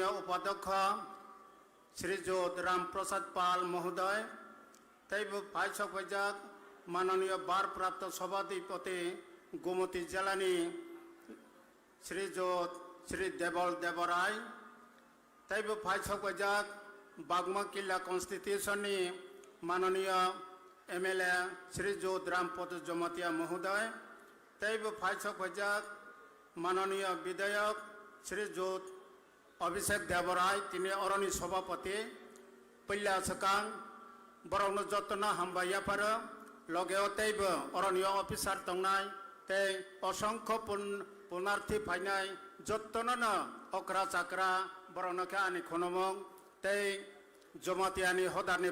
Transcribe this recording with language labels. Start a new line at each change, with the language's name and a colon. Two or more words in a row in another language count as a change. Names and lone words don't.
Kok Borok: उपाध्यक्ष श्री ज्योत राम प्रसाद पाल महोदय तैब फाइ सफाइजाक माननीय बार प्राप्त सभाधिपति गोमती जिलानि श्री ज्योत श्री देवल देवराय तैब फाइ सफाइजाक बागमा किला कॉन्स्टिट्यूशन माननीय एमएलए श्री ज्योत रामपद जमातिया महोदय तैब फाइ सफाइजाक माननीय विधायक श्री ज्योत अभिषेक देवराय तिनी अरणी सभापति पहिला सकां बरौन जतन हामबाया पर लगे तैब अरण्य अफिसार तंनाय तै असंख्य पुनार्थी फाइनाय जतन अखरा चाकरा बरौनके आनी खनमं तै जमातियानि हदारनि